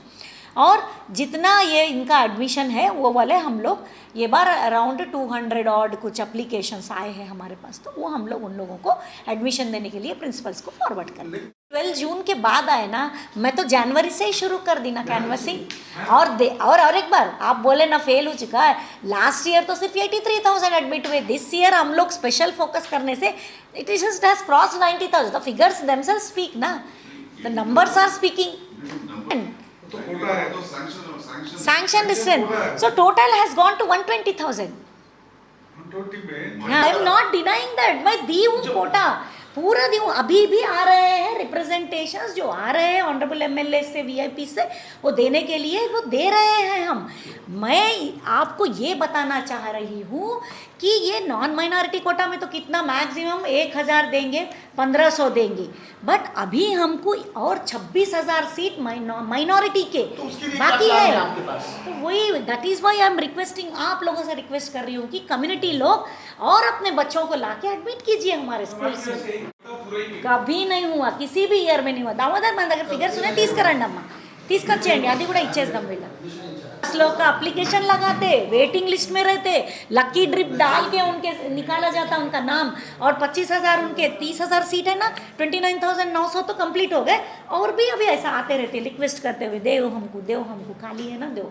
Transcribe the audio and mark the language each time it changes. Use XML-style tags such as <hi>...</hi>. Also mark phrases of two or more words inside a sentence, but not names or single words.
<hi>और जितना ये इनका एडमिशन है वो वाले हम लोग ये बार अराउंड 200 ऑड कुछ अप्लीकेशंस आए हैं हमारे पास, तो वो हम लोग उन लोगों को एडमिशन देने के लिए प्रिंसिपल्स को फॉरवर्ड कर दें। 12 जून के बाद आए ना, मैं तो जनवरी से ही शुरू कर दी ना कैनवसिंग। और एक बार आप बोले ना फेल हो चुका है,</hi> <en>last year</en> <hi>तो सिर्फ 83,000 एडमिट हुए।</hi> <en>this year</en> <hi>हम लोग</hi> <en>special focus</en> <hi>करने से</hi> <en>it is just has crossed 90,000। the figures themselves speak ना, the numbers are speaking.</en> <hi>तो कोटा है तो</hi> <en>Sanction strength. So total has gone to 120,000.</en> <hi>120 में</hi> <en>I am not denying that.</en> <hi>मैं दी हूँ कोटा, पूरा दी हूँ। अभी भी आ रहे हैं रिप्रेजेंटेशंस जो आ रहे हैं</hi> <en>honourable MLA</en> <hi>से, VIP से, वो देने के लिए वो दे रहे हैं हम। मैं आपको ये बताना चाह रही हूँ कि ये</hi> <en>non minority quota</en> <hi>में तो कितना मैक्सिमम 1,000 देंगे, 1,500 देंगे, बट अभी हमको और 26,000 सीट माइनॉरिटी के बाकी है। तो वही</hi> <en>that is why I am requesting,</en> <hi>आप लोगों से रिक्वेस्ट कर रही हूँ कि कम्युनिटी लोग और अपने बच्चों को लाके एडमिट कीजिए हमारे स्कूल से। कभी नहीं हुआ, किसी भी ईयर में नहीं हुआ।</hi> <te>दामोदर మన దగ్గర ఫిగర్స్ ఉన్నాయి, తీసుకురండి అమ్మా, తీసుకొచ్చేయండి, అది కూడా ఇచ్చేద్దాం వీళ్ళకి।</te> <hi>लोग का एप्लीकेशन लगाते,</hi> <en>waiting list</en> <hi>में रहते, लकी ड्रिप डाल के उनके निकाला जाता उनका नाम, और 25,000 उनके 30,000 सीट है ना, 29,900 तो कंप्लीट हो गए। और भी अभी ऐसा आते रहते रिक्वेस्ट करते हुए, देव हमको खाली है ना दो।</hi>